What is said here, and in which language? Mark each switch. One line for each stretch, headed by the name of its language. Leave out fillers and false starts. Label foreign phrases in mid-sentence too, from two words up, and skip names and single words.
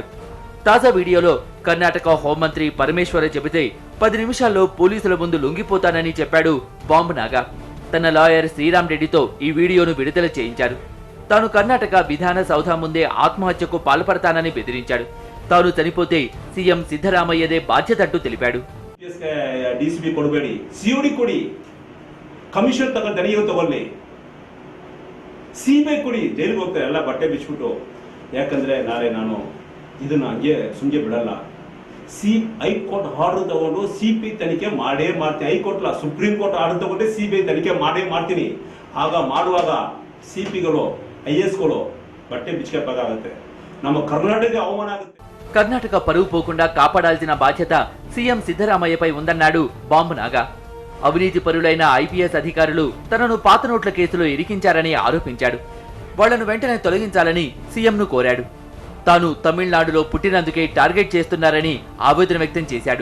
Telugu: తాజా వీడియోలో కర్ణాటక హోంమంత్రి పరమేశ్వర చెబితే 10 నిమిషాల్లో పోలీసుల ముందు లొంగిపోతానని చెప్పాడు బాంబు నాగా. తన లాయర్ శ్రీరామ్ రెడ్డితో ఈ వీడియోను విడుదల చేయించారు. తాను కర్ణాటక విధాన సౌధ ముందే ఆత్మహత్యకు పాల్పడతానని బెదిరించాడు. తాను చనిపోతే సీఎం సిద్ధరామయ్యదే బాధ్యతంటూ తెలిపాడు.
Kannada: ಡಿಸಿಪಿ ಕೊಡಬೇಡಿ, ಸಿಒಡಿ ಕೊಡಿ, ಕಮಿಷನ್ ತಗೊಳ್ಳಿ, ಸಿಬಿಐ ಕೊಡಿ, ಜೈಲಿಗೆ ಹೋಗ್ತಾರೆ ಎಲ್ಲ ಬಟ್ಟೆ ಬಿಚ್ಚಿಬಿಟ್ಟು. ಯಾಕಂದ್ರೆ ನಾಳೆ ನಾನು ಇದನ್ನ ಹಂಗೆ ಸುಮ್ಗೆ ಬಿಡಲ್ಲ.
English: High Court order
Kannada: ತಗೊಂಡು ಸಿಪಿ ತನಿಖೆ ಮಾಡೇ ಮಾಡ್ತೀನಿ. ಹೈಕೋರ್ಟ್ ಅಲ್ಲ,
English: Supreme Court order
Kannada: ತಗೊಂಡೆ ಸಿಬಿಐ ತನಿಖೆ ಮಾಡೇ ಮಾಡ್ತೀನಿ. ಆಗ ಮಾಡುವಾಗ ಸಿಪಿಗಳು, ಐಎಸ್ಗಳು ಬಟ್ಟೆ ಬಿಚ್ಕೋಬೇಕಾಗುತ್ತೆ. ನಮ್ಮ ಕರ್ನಾಟಕ ಅವಮಾನ ಆಗುತ್ತೆ.
Telugu: కర్ణాటక పరువు పోకుండా కాపాడాల్సిన బాధ్యత సీఎం సిద్ధరామయ్యపై ఉందన్నాడు బాంబు నాగా. అవినీతి పరులైన ఐపీఎస్ అధికారులు తనను పాత నోట్ల కేసులో ఇరికించారని ఆరోపించాడు. వాళ్లను వెంటనే తొలగించాలని సీఎంను కోరాడు. తాను తమిళనాడులో పుట్టినందుకే టార్గెట్ చేస్తున్నారని ఆవేదన వ్యక్తం చేశాడు.